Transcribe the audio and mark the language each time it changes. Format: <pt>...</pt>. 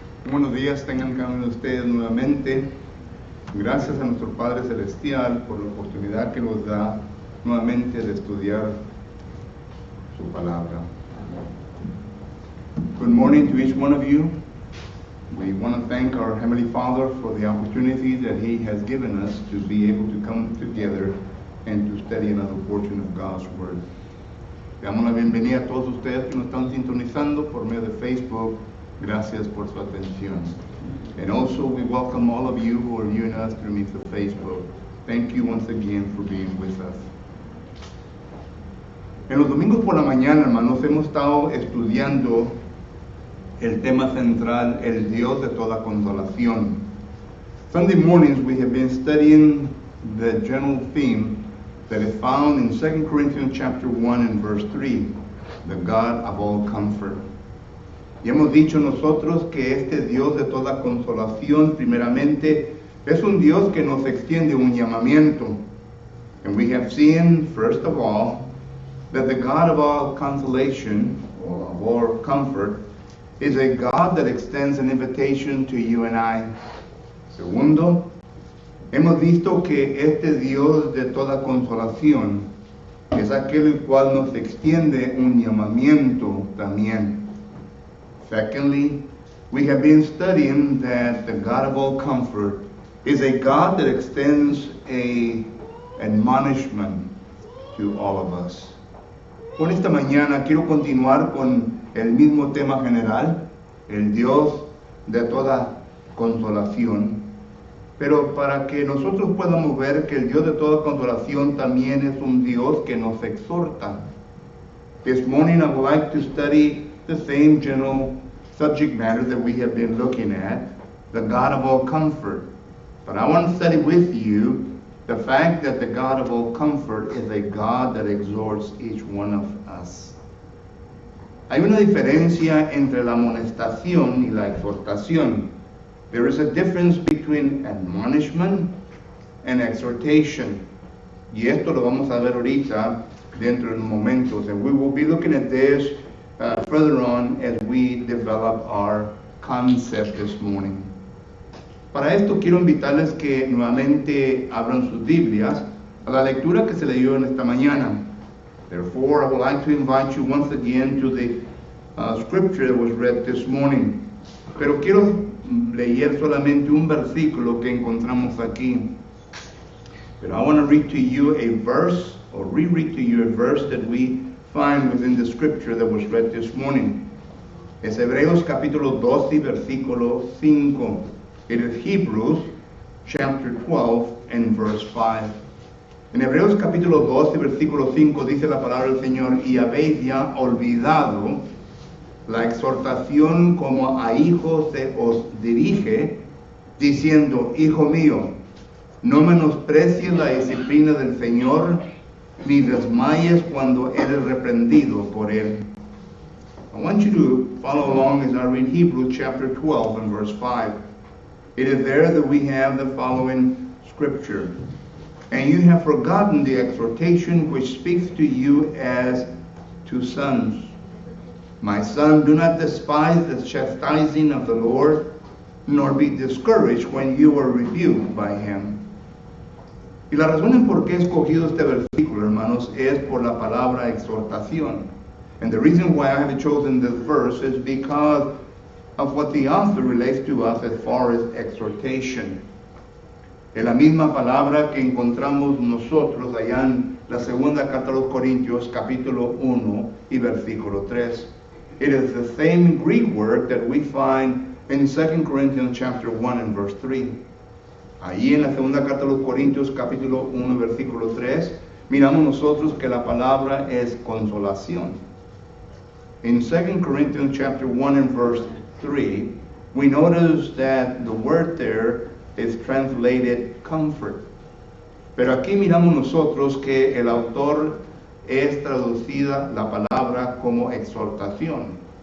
<es>Buenos días tengan cada uno de ustedes nuevamente. Gracias a nuestro Padre Celestial por la oportunidad que nos da nuevamente de estudiar su palabra.</es> <en>Good morning to each one of you. We want to thank our Heavenly Father for the opportunity that He has given us to be able to come together and to study another portion of God's Word.</en> <es>Le damos la bienvenida a todos ustedes que nos están sintonizando por medio de Facebook. Gracias por su atención.</es> <en>And also we welcome all of you who are viewing us through means of Facebook. Thank you once again for being with us.</en> <es>En los domingos por la mañana, hermanos, hemos estado estudiando el tema central, el Dios de toda consolación.</es> <en>Sunday mornings we have been studying the general theme that is found in 2 Corinthians chapter 1 and verse 3, the God of all comfort.</en> <es>Y hemos dicho nosotros que este Dios de toda consolación, primeramente, es un Dios que nos extiende un llamamiento.</es> <en>And we have seen, first of all, that the God of all consolation, or of all comfort, is a God that extends an invitation to you and I.</en> <es>Segundo, hemos visto que este Dios de toda consolación es aquel el cual nos extiende un llamamiento también.</es> <en>Secondly, we have been studying that the God of all comfort is a God that extends an admonishment, to all of us.</en> <es>Por esta mañana quiero continuar con el mismo tema general, el Dios de toda consolación. Pero para que nosotros podamos ver que el Dios de toda consolación también es un Dios que nos exhorta.</es> <en>This morning I would like to study the same general subject matter that we have been looking at, the God of all comfort. But I want to study with you the fact that the God of all comfort is a God that exhorts each one of us.</en> <es>Hay una diferencia entre la amonestación y la exhortación.</es> <en>There is a difference between admonishment and exhortation.</en> <es>Y esto lo vamos a ver ahorita dentro de momentos.</es> <en>And we will be looking at this further on as we develop our concept this morning.</en> <es>Para esto quiero invitarles que nuevamente abran sus Biblias a la lectura que se leyó en esta mañana.</es> <en>Therefore, I would like to invite you once again to the scripture that was read this morning.</en> <es>Pero quiero leer solamente un versículo que encontramos aquí.</es> <en>But I want to read to you a verse, or reread to you a verse that we find within the scripture that was read this morning.</en> <es>Es Hebreos capítulo 12, versículo 5.</es> <en>It is Hebrews chapter 12 and verse 5.</en> <es>En Hebreos capítulo 12, versículo 5 dice la palabra del Señor: y habéis ya olvidado la exhortación como a hijos se os dirige, diciendo: Hijo mío, no menosprecies la disciplina del Señor, ni desmayes cuando eres reprendido por Él.</es> <en>I want you to follow along as I read Hebrews chapter 12 and verse 5. It is there that we have the following scripture. And you have forgotten the exhortation which speaks to you as to sons. My son, do not despise the chastising of the Lord, nor be discouraged when you are rebuked by him.</en> <es>Y la razón en por qué he escogido este versículo, hermanos, es por la palabra exhortación.</es> <en>And the reason why I have chosen this verse is because of what the author relates to us as far as exhortation.</en> <es>Es la misma palabra que encontramos nosotros allá en la segunda carta a los Corintios, capítulo 1 y versículo 3.</es> <en>It is the same Greek word that we find in 2 Corinthians chapter 1 and verse 3.</en> <es>Allí en la segunda carta a los Corintios, capítulo 1, versículo 3, miramos nosotros que la palabra es consolación.</es> <en>In 2 Corinthians chapter 1 and verse 3, we notice that the word there is translated comfort.</en> <es>Pero aquí miramos nosotros que el autor es traducida la palabra como exhortación.</es>